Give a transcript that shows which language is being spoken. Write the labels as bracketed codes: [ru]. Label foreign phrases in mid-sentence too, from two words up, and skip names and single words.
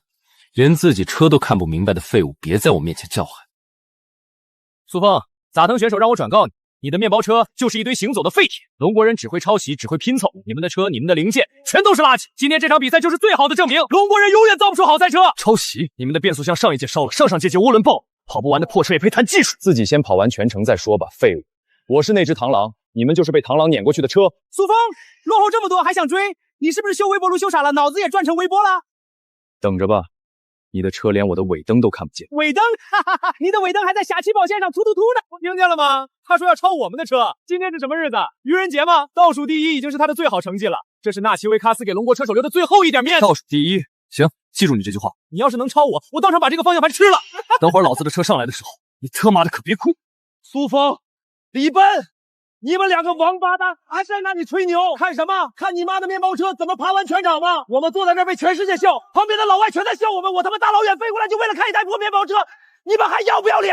[zh] 連自己車都看不明白的廢物，別在我面前叫喊。蘇峰，雜騰選手讓我轉告你，你的麵包車就是一堆行走的廢鐵。龍國人只會抄襲，只會拼湊，你們的車、你們的零件全都是垃圾。今天這場比賽就是最好的證明，龍國人永遠造不出好賽車。抄襲？你們的變速箱上一屆燒了，上上屆就渦輪爆，跑不完的破車也配談技術？自己先跑完全程再說吧，廢物！我是那隻螳螂，你們就是被螳螂碾過去的車。蘇峰，落後這麼多還想追？你是不是修微波爐修傻了，腦子也轉成微波了？等着吧。你的車連我的尾燈都看不見。尾燈？哈哈哈！你的尾燈還在小起跑線上突突突呢！我聽見了嗎？他說要超我們的車。今天是什麼日子？愚人節嗎？倒數第一已經是他的最好成績了。這是納奇維卡斯給龍國車手留的最後一點面子。倒數第一，行，記住你這句話。你要是能超我，我當場把這個方向盤吃了。等會兒老子的車上來的時候，你他媽的可別哭。蘇峰，李奔，你們兩個王八蛋還是在那裡吹牛？看什麼？看你媽的面包車怎麼爬完全場嗎？我們坐在這兒為全世界笑，旁邊的老外全在笑我們。我他媽大老遠飛過來就為了看一台破面包車，你們還要不要臉？